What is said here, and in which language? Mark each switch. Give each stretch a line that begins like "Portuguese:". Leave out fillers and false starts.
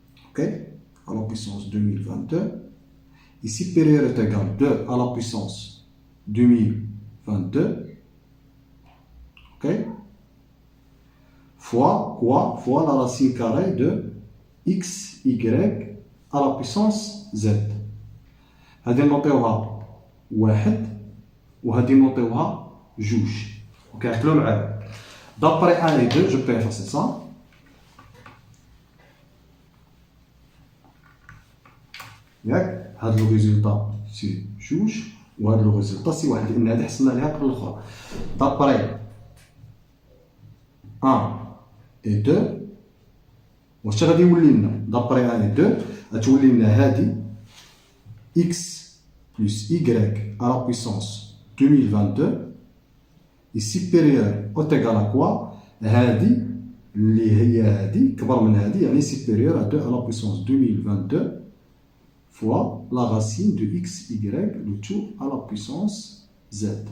French: Ok, à la puissance 2022. Et supérieur est égal à 2 à la puissance 2022. Ok, fois quoi? Fois la racine carrée de x, y à la puissance z.
Arabic: هذه نعطيوها واحد وهذه نعطيوها جوج. اوكي عقلوا معايا.
French: D'après 1 et 2, je peux effacer ça.
Arabic: ياك هذا لو ريزولطا سي جوج وهذا لو ريزولطا سي واحد لان هذه حصلنا عليها قبل الاخرى.
French: D'après 1 et 2
Arabic: واش غادي يولي لنا دابري 1 et 2 غتولي لنا هادي
French: x plus y à la puissance 2022 est supérieur ou égal à quoi
Arabic: هادي اللي هي هادي كبر من هادي يعني
French: supérieur à 2 à la puissance 2022 fois la racine de x y le tout à la puissance z.